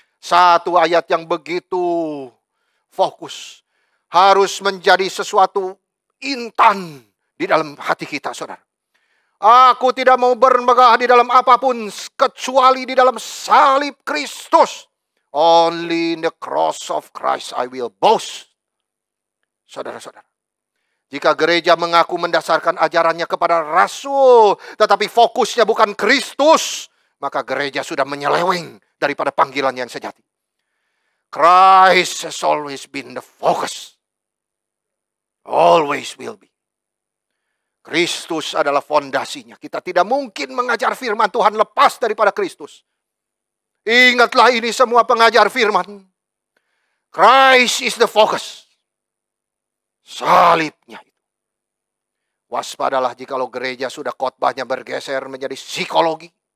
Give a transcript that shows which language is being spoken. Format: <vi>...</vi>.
<id>Satu ayat yang begitu fokus. Harus menjadi sesuatu intan di dalam hati kita, saudara. Aku tidak mau bermegah di dalam apapun kecuali di dalam salib Kristus.</id> <en>Only in the cross of Christ I will boast.</en> <id>Saudara-saudara. Jika gereja mengaku mendasarkan ajarannya kepada rasul, tetapi fokusnya bukan Kristus, maka gereja sudah menyeleweng daripada panggilan yang sejati.</id> <en>Christ has always been the focus. Always will be.</en> <id>Kristus adalah fondasinya. Kita tidak mungkin mengajar firman Tuhan lepas daripada Kristus. Ingatlah ini semua pengajar firman.</id> <en>Christ is the focus.</en> <id>Salibnya itu. Waspadalah jikalau gereja sudah khotbahnya bergeser menjadi psikologi.</id>